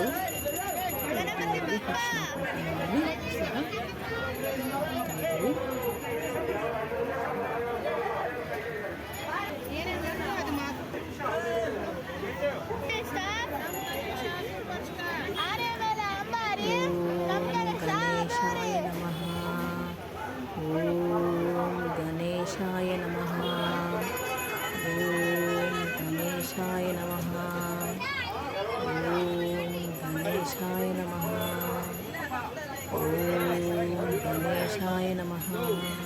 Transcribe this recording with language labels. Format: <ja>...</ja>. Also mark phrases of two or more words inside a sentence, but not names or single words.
<kn>ದೇವರಿಗೆ ಅರಿಶಿನ ಕುಂಕುಮವನ್ನು ಸಹ ಹಾಕ್ತಾ ಇದ್ದೀವಿ. ಆನೆ ಮೇಲೆ ಅಂಬಾರಿ, ನಮ್ ಗಣೇಶ</kn> <sa>ಗಣೇಶಾಯ ನಮಃ. ಓಂ ಗಣೇಶಾಯ ನಮಃ. ಓಂ ಗಣೇಶಾಯ ನಮಃ. ಓಂ ಗಣೇಶಾಯ ನಮಃ. ಓಂ ಗಣೇಶಾಯ ನಮಃ.</sa>